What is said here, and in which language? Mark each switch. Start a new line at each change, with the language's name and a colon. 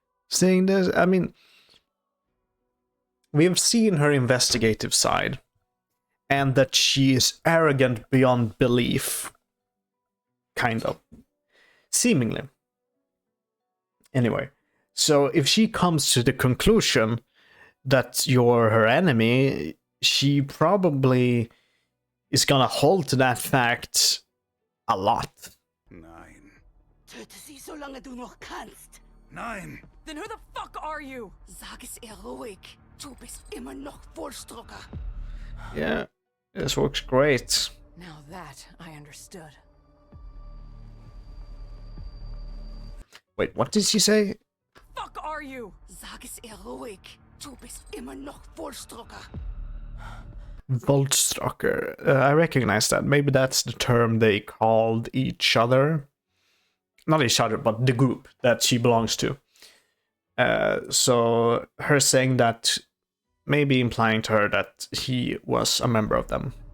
English: Saying this, I mean, we've seen her investigative side, and that she is arrogant beyond belief. Kind of. Seemingly. Anyway, so if she comes to the conclusion that you're her enemy, she probably is gonna hold to that fact a lot.
German: Nein. Töte sie, solange du noch kannst. Nein!
English: Then who the fuck are you?
German: Sag es ihr ruhig. Du bist immer noch Volstrucker.
English: Yeah, this works great. Now that I understood. Wait, what did she say? Fuck are you?
German: Sag es ihr ruhig. Du bist immer noch Volstrucker.
English: Volstrucker. I recognize that. Maybe that's the term they called each other. Not each other, but the group that she belongs to. So her saying that, maybe implying to her that he was a member of them.